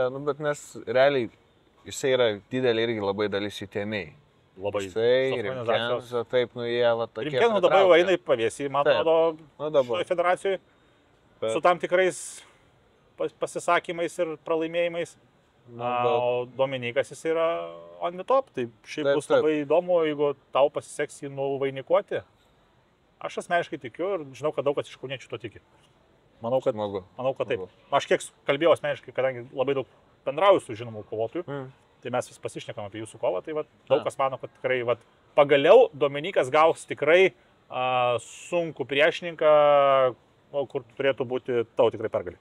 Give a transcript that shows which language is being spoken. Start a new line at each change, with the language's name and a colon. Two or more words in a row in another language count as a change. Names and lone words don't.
Lithuanian: Nu, bet nes realiai jisai yra didelė irgi labai dalis įtėmiai. Labai. Jisai, Rimkenzo, taip, nu jie va tokie. Rimkenzo dabar jau eina į pavėsį, man atrodo, dabar federacijoje. Su tam tikrais pasisakymais ir pralaimėjimais. O Dominikas jis yra
English: on the top,
Lithuanian: tai šiaip bus labai įdomu, jeigu tau pasiseks jį nuvainikuoti. Aš asmeniškai tikiu ir žinau, kad daug kas iš kauniečių to tiki. Manau, kad taip. Aš kiek kalbėjau asmeniškai, kadangi labai daug bendrauju su žinomų kovotojų, tai mes vis pasišnekam apie jūsų kovą, tai daug kas mano, kad tikrai pagaliau Dominikas gaus tikrai sunkų priešininką, kur turėtų būti tau tikrai pergalė.